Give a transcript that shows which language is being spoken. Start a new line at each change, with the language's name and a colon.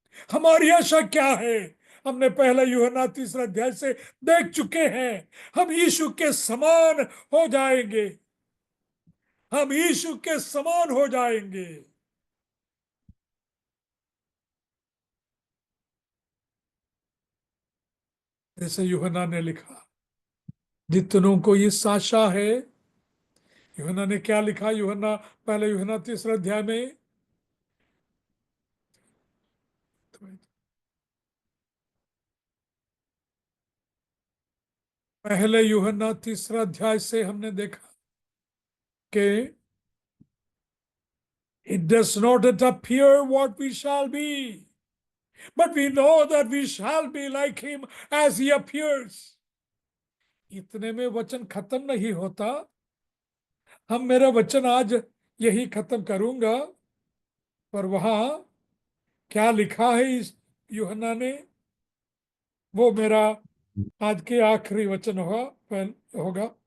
Hindi: हमारी आशा क्या है? हमने पहला यूहन्ना 3 अध्याय से देख चुके हैं, हम यीशु के समान हो जाएंगे, हम यीशु के समान हो जाएंगे। जैसे यूहन्ना ने लिखा, जितनों को इस आशा है। यूहन्ना ने क्या लिखा? यूहन्ना, पहले यूहन्ना 3 अध्याय में, पहले यूहन्ना 3 अध्याय से हमने देखा कि
English: it does not yet appear what we shall be, but we know that we shall be like him as he appears.
Hindi: इतने में वचन खत्म नहीं होता। हम मेरा वचन आज यही खत्म करूंगा, पर वहां क्या लिखा है इस यूहन्ना ने, वो मेरा आज के आखिरी वचन होगा।